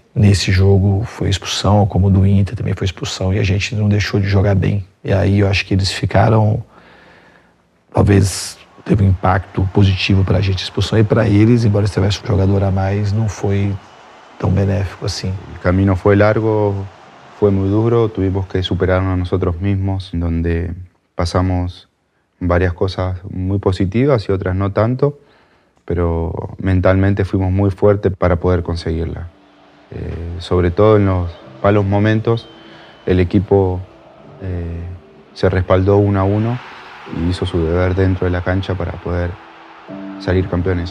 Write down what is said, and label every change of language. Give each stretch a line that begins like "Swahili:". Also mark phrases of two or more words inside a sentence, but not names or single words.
Portuguese: Nesse jogo foi expulsão, como o do Inter também foi expulsão, e a gente não deixou de jogar bem. E aí eu acho que eles ficaram, talvez teve um impacto positivo para a gente a expulsão, e para eles, embora eles tivessem um jogador a mais, não foi tão benéfico assim.
Spanish: El camino fue largo, fue muy duro, tuvimos que superarnos a nosotros mismos, donde pasamos varias cosas muy positivas y otras no tanto, pero mentalmente fuimos muy fuertes para poder conseguirla. Sobre todo en los malos momentos, el equipo se respaldó 1-1 y hizo su deber dentro de la cancha para poder salir campeones.